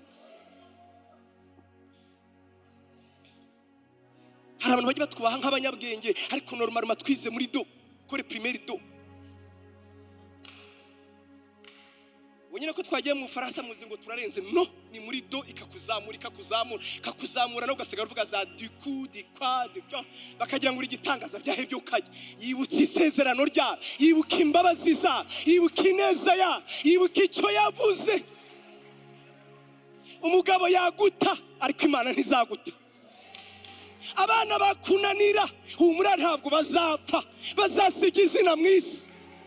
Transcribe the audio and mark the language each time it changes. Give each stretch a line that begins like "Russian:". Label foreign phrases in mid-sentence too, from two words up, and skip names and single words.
Kinyarwanda: Hari abantu bajya batwubaha nk'abanyabwenge, ariko normal matwize muri do, kore primaire do. Wonyine ko twagiye mu Faransa muzi ngo turarenze, no, ni muri do, ikakuzamura no ugasigara uvuga za
French: du coup du quoi de quoi,
Kinyarwanda: bakagira ngo uri gitangaza byahe byo ukajya. Yibutse isezerano rya, yibuka imbabazi za, yibuka ineza ya, yibuka icyo yavuze. Umugabo yaguta ariko Imana ntizaguta. Abana bakunanira humura ntabwo bazapfa, bazasiga izina mu isi.